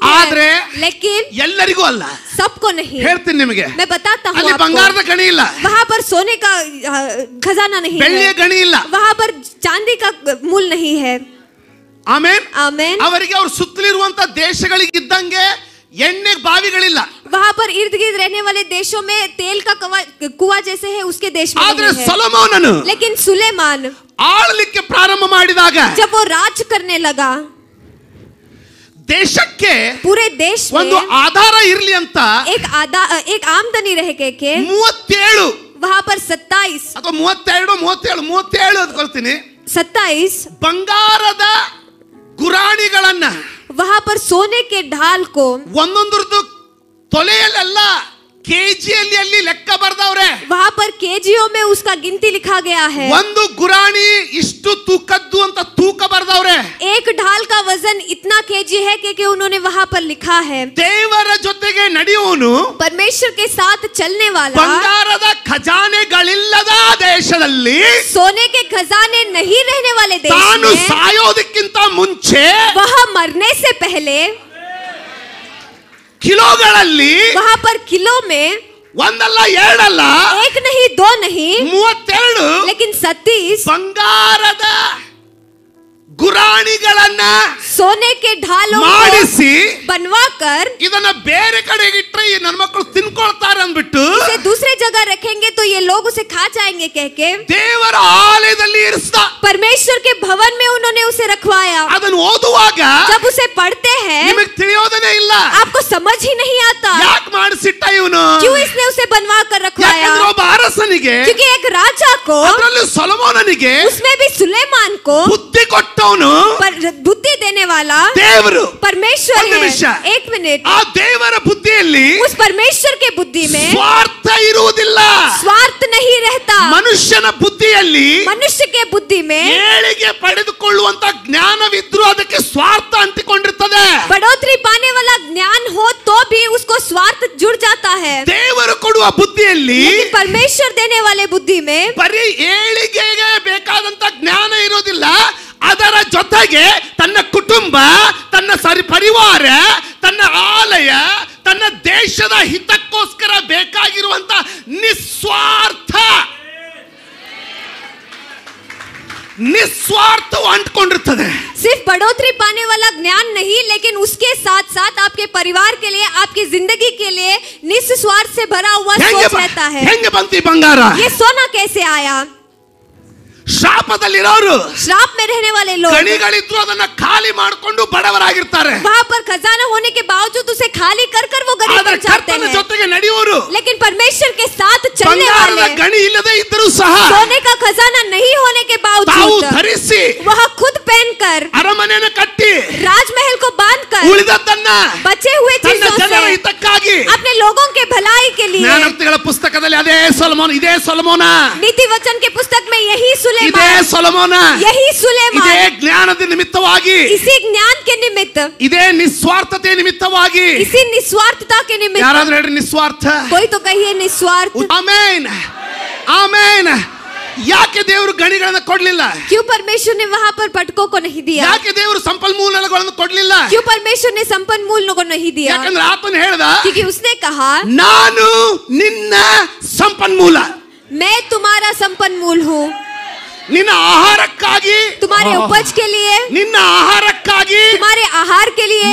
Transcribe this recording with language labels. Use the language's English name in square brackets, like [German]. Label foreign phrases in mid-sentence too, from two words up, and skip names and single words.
[Kannada] ಆದ್ರೆ [Hindi] है. लेकिन [Kannada] ಎಲ್ಲರಿಗೂ ಅಲ್ಲ. [Hindi] सबको नहीं. [Kannada] ಹೇಳ್ತೀನಿ ನಿಮಗೆ, [Hindi] मैं बताता हूँ [Kannada] ಅಲ್ಲಿ [Hindi] आपको. [Kannada] ಬಂಗಾರದ ಗಣಿ ಇಲ್ಲ, [Hindi] वहाँ पर सोने का खजाना नहीं [Kannada] ಬೆಳ್ಳಿಯ [Hindi] है. [Kannada] ಗಣಿ ಇಲ್ಲ. [Hindi] वहाँ पर चांदी का मूल नहीं है. [Kannada] ಆಮೇನ್. [Hindi] आमेन. [Kannada] ಅವರಿಗೆ ಅವ್ರ ಸುತ್ತಲಿರುವಂತ ದೇಶಗಳಿಗೆ ಇದ್ದಂಗೆ ಎಣ್ಣೆಗೆ ಬಾವಿಗಳಿಲ್ಲ. [Hindi] वहाँ पर इर्द गिर्द रहने वाले देशों में तेल का कुआं जैसे है, उसके देश में [Kannada] ಆದ್ರೆ [Hindi] नहीं है। [Kannada] ಸೊಲೊಮೋನನು [Hindi] लेकिन सुलेमान [Kannada] ಆಳ್ಲಿಕ್ಕೆ ಪ್ರಾರಂಭ ಮಾಡಿದಾಗ [Hindi] जब वो राज करने लगा, [Kannada] ದೇಶಕ್ಕೆ [Hindi] पूरे देश [Kannada] ಒಂದು [Hindi] में [Kannada] ಆಧಾರ ಇರ್ಲಿ ಅಂತ [Hindi] एक आमदनी रह के [Kannada] 37 [Hindi] वहाँ पर 27 [Kannada] ಅಥವಾ 37 ಅಂತ ಕೊಡ್ತೀನಿ [Hindi] 27 [Kannada] ಬಂಗಾರದ ಗುರಾಣಿಗಳನ್ನ [Hindi] वहाँ पर सोने के ढाल को [Kannada] ಒಂದೊಂದರದ್ದು ತೊಲೆಯಲ್ಲ ಕೆಜಿಯಲ್ಲಿ ಅಲ್ಲಿ ಲೆಕ್ಕ ಬರ್ದವ್ರೆ. [Hindi] वहाँ पर केजियों में उसका गिनती लिखा गया है। [Kannada] ಒಂದು ಗುರಾಣಿ ಇಷ್ಟು ತೂಕದ್ದು ಅಂತ ತೂಕ ಬರ್ದವ್ರೆ. [Hindi] एक ढाल का वजन इतना केजी है कि उन्होंने वहाँ पर लिखा है। [Kannada] ದೇವರ ಜೊತೆಗೆ ನಡೆಯುವನು [Hindi] परमेश्वर के साथ चलने वाला [Kannada] ಬಂಗಾರದ ಖಜಾನೆಗಳಿಲ್ಲದ ದೇಶದಲ್ಲಿ [Hindi] सोने के खजाने नहीं रहने वाले देश [Kannada] ತಾನು [Hindi] में [Kannada] ಸಾಯೋದಕ್ಕಿಂತ ಮುಂಚೆ [Hindi] वह मरने से पहले [Kannada] ಕಿಲೋಗಳಲ್ಲಿ [Hindi] वहाँ पर किलो में [Kannada] ಒಂದಲ್ಲ ಎರಡಲ್ಲ [Hindi] एक नहीं दो नहीं [Kannada] 32 [Hindi] लेकिन 37 [Kannada] ಬಂಗಾರದ ಗುರಾಣಿಗಳನ್ನ [Hindi] सोने के ढालों [Kannada] ಮಾಡಿಸಿ [Hindi] बनवा कर [Kannada] ಇದನ್ನ ಬೇರೆ ಕಡೆಗೆ ಇಟ್ಟರೆ ಈ ನನ್ನ ಮಕ್ಕಳು ತಿನ್ಕೊಳ್ತಾರೆ ಅಂದ್ಬಿಟ್ಟು [Hindi] इसे दूसरे जगह रखेंगे तो ये लोग उसे खा जाएंगे कह के [Kannada] ದೇವರ ಆಲಯದಲ್ಲಿ ಇರಿಸಿದ. [Hindi] परमेश्वर के भवन में उन्होंने उसे रखवाया। [Kannada] ಅದನ್ನು ಓದುವಾಗ [Hindi] जब उसे पढ़ते हैं [Kannada] ನಿಮಗೆ ತಿಳಿಯೋದನೇ ಇಲ್ಲ [Hindi] आपको समझ ही नहीं आता [Kannada] ಯಾಕೆ ಮಾಡಿಸಿಟ್ಟ ಇವನು. [Hindi] क्यों इसने उसे बनवा कर रखवाया। [Kannada] ಯಾಕಂದ್ರೆ ಒಬ್ಬ ಅರಸನಿಗೆ [Hindi] क्योंकि एक राजा को, [Kannada] ಅದರಲ್ಲಿ ಸೊಲೊಮೋನನಿಗೆ [Hindi] उसमें भी सुलेमान को [Kannada] ಬುದ್ಧಿ ಕೊಟ್ಟವನು [Hindi] बुद्धि देने वाला [Kannada] ದೇವರು. [Hindi] परमेश्वर [Kannada] ಒಂದು ನಿಮಿಷ. [Hindi] है। एक मिनट, [Kannada] ಆ ದೇವರ ಬುದ್ಧಿಯಲ್ಲಿ [Hindi] उस परमेश्वर के बुद्धि में [Kannada] ಸ್ವಾರ್ಥ ಇರುವುದಿಲ್ಲ. [Hindi] स्वार्थ नहीं रहता। [Kannada] ಮನುಷ್ಯನ ಬುದ್ಧಿಯಲ್ಲಿ [Hindi] मनुष्य के बुद्धि में [Kannada] ಏಳಿಗೆ ಪಡೆದುಕೊಳ್ಳುವಂತ ಜ್ಞಾನವಿದ್ರೂ ಅದಕ್ಕೆ ಸ್ವಾರ್ಥ ಅಂಟಿಕೊಂಡಿರ್ತದೆ. [Hindi] बढ़ोतरी पाने वाला ज्ञान हो तो भी उसको स्वार्थ जुड़ जाता है। [Kannada] ದೇವರು ಕೊಡುವ ಬುದ್ಧಿಯಲ್ಲಿ [Hindi] लेकिन परमेश्वर देने वाले बुद्धि में [Kannada] ಬರೀ ಏಳಿಗೆಗೆ ಬೇಕಾದಂತ ಜ್ಞಾನ ಇರೋದಿಲ್ಲ, ಅದರ ಜೊತೆಗೆ ತನ್ನ ಕುಟುಂಬ, ತನ್ನ ಪರಿವಾರ, ತನ್ನ ಆಲಯ, ತನ್ನ ದೇಶದ ಹಿತಕ್ಕೋಸ್ಕರ ಬೇಕಾಗಿರುವಂತ ನಿಸ್ವಾರ್ಥ ಅಂಟ್ಕೊಂಡಿರ್ತದೆ. [Hindi] सिर्फ बढ़ोतरी पाने वाला ज्ञान नहीं, लेकिन उसके साथ साथ आपके परिवार के लिए, आपकी जिंदगी के लिए निस्वार्थ से भरा हुआ सोच रहता है। [Kannada] ಹೆಂಗೆ ಬಂತಿ ಬಂಗಾರ? [Hindi] ये सोना कैसे आया? [Kannada] ಶಾಪದಲ್ಲಿರೋರು [Hindi] श्राप में रहने वाले लोग [Kannada] ಗಣಿಗಳಿದ್ರು ಅದನ್ನ ಖಾಲಿ ಮಾಡಿಕೊಂಡು ಬಡವರಾಗಿರ್ತಾರೆ. [Hindi] वहाँ पर खजाना होने के बावजूद उसे खाली कर कर वो गरीब [Kannada] ಆದರೆ [Hindi] बन जाते [Kannada] ಕರ್ತನ [Hindi] हैं। [Kannada] ಜೊತೆಗೆ ನಡೆಯುವರು [Hindi] लेकिन परमेश्वर के साथ चलने [Kannada] ಬಂಗಾರದ [Hindi] वाले [Kannada] ಗಣಿ ಇಲ್ಲದೆ ಇದ್ದರೂ ಸಹ [Hindi] सोने का खजाना नहीं होने के [Kannada] ತಾವು [Hindi] बावजूद [Kannada] ಧರಿಸಿ [Hindi] वह खुद पहनकर [Kannada] ಅರಮನೆಯನ್ನು ಕಟ್ಟಿ [Hindi] राजमहल को बांधकर [Kannada] ಉಳಿದದ್ದನ್ನ [Hindi] बचे हुए [Kannada] ತನ್ನ [Hindi] चीजों [Kannada] ಜನರ [Hindi] से [Kannada] ಹಿತಕ್ಕಾಗಿ [Hindi] अपने लोगों के भलाई के लिए [Kannada] ಜ್ಞಾನಾರ್ಥಿಗಳ ಪುಸ್ತಕದಲ್ಲಿ ಇದೇ ಸೊಲೊಮೋನ [Hindi] नीति वचन के पुस्तक में यही [Kannada] ಇದೇ [Hindi] सुलेमान, [Kannada] ಸೊಲೊಮೋನ [Hindi] यही [Kannada] ಇದೇ [Hindi] सुलेमान [Kannada] ಜ್ಞಾನದ ನಿಮಿತ್ತವಾಗಿ, [Hindi] इसी ज्ञान के निमित्त, [Kannada] ಇದೇ ನಿಸ್ವಾರ್ಥತೆ ನಿಮಿತ್ತವಾಗಿ. [Hindi] इसी निस्वार्थता के निमित्त, [Kannada] ಯಾರಾದ್ರೂ ಹೇಳ್ರಿ ನಿಸ್ವಾರ್ಥ. [Hindi] कोई तो कहिए निस्वार्थ। [Kannada] ಆಮೇನ್ ಆಮೇನ್. ಯಾಕೆ ದೇವರು ಗಣಿಗಳನ್ನ ಕೊಡ್ಲಿಲ್ಲ? [Hindi] क्यों परमेश्वर ने वहाँ पर पटकों को नहीं दिया? [Kannada] ಯಾಕೆ ದೇವರು ಸಂಪನ್ಮೂಲಗಳನ್ನು ಕೊಡ್ಲಿಲ್ಲ? [Hindi] क्यों परमेश्वर ने संपन्मूल को नहीं दिया? [Kannada] ಯಾಕಂದ್ರೆ ಆತನು ಹೇಳ್ದ, [Hindi] क्योंकि उसने कहा [Kannada] ನಾನು ನಿನ್ನ ಸಂಪನ್ಮೂಲ, [Hindi] मैं तुम्हारा संपन्मूल हूँ। [Kannada] ನಿನ್ನ ಆಹಾರಕ್ಕಾಗಿ, [Hindi] तुम्हारे उपज के लिए, [Kannada] ನಿನ್ನ ಆಹಾರಕ್ಕಾಗಿ [Hindi] तुम्हारे आहार के लिए